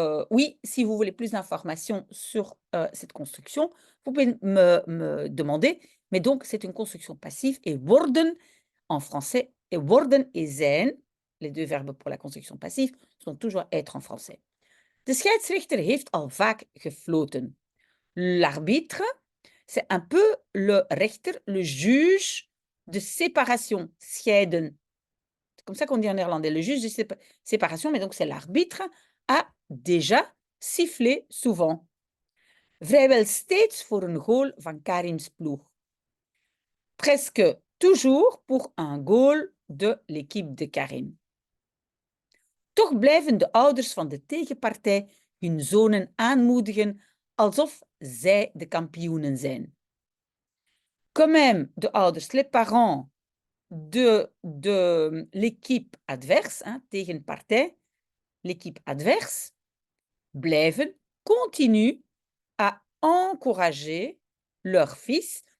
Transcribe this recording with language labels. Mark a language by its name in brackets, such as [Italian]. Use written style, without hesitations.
[French] Oui, si vous voulez plus d'informations sur cette construction, vous pouvez me demander, mais donc c'est une construction passive et worden en français, et worden et zijn, les deux verbes pour la construction passive, sont toujours être en français. [Dutch] De scheidsrechter heeft al vaak gefloten. [French] L'arbitre, c'est un peu le rechter, le juge de séparation, scheiden. C'est comme ça qu'on dit en néerlandais, le juge de séparation, mais donc c'est l'arbitre, a déjà sifflé souvent. [Dutch] Vrijwel steeds voor een goal van Karim's ploeg. [French] Presque toujours pour un goal de l'équipe de Karim. [Dutch] Toch blijven de ouders van de tegenpartij hun zonen aanmoedigen alsof zij de kampioenen zijn. [French] Quand même, [Dutch] de ouders, [French] les parents de l'équipe adverse, hein, tegenpartij, l'équipe adverse, blijven, continuent à encourager leur fils.